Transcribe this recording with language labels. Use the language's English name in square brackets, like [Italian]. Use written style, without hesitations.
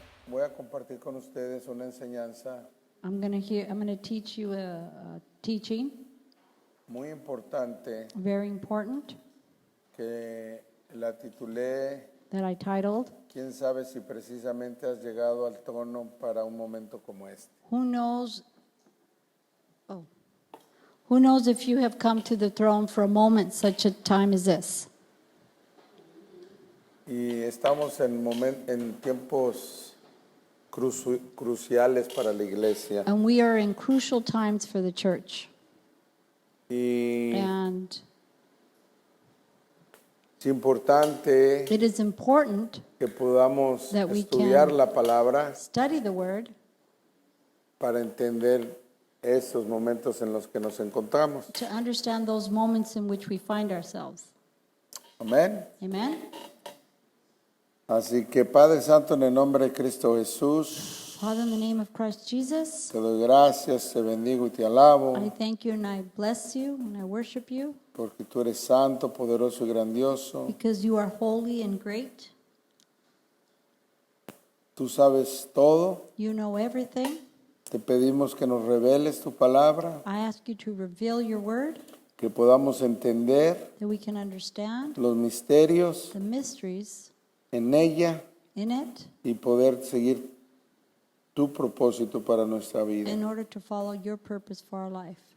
[Spanish] voy a compartir con ustedes una enseñanza [English] I'm going to teach you a teaching, [Spanish] muy importante [English] very important, [Spanish] que la titulé [English] that I titled, [Spanish] ¿Quién sabe si precisamente has llegado al trono para un momento como este? [English] Who knows, oh, who knows if you have come to the throne for a moment such a time as this? [Spanish] Y estamos en tiempos cruciales para la iglesia. [English] And we are in crucial times for the church. [Spanish] Y [English] And [Spanish] es importante [English] it is important [Spanish] que podamos [English] that we [Spanish] estudiar [English] can [Spanish] la palabra [English] study the word [Spanish] para entender esos momentos en los que nos encontramos. [English] to understand those moments in which we find ourselves. [Spanish] Amén. [English] Amen? [Spanish] Así que Padre Santo, en el nombre de Cristo Jesús, [English] Father, in the name of Christ Jesus, [Spanish] te doy gracias, te bendigo y te alabo, [English] I thank you and I bless you and I worship you [Spanish] porque tú eres santo, poderoso y grandioso. [English] because you are holy and great. [Spanish] Tú sabes todo. [English] You know everything. [Spanish] Te pedimos que nos reveles tu palabra, [English] I ask you to reveal your word [Spanish] que podamos entender [English] that we can understand [Spanish] los misterios [English] the mysteries [Spanish] en ella [English] in it [Spanish] y poder seguir tu propósito para nuestra vida. [English] in order to follow your purpose for our life.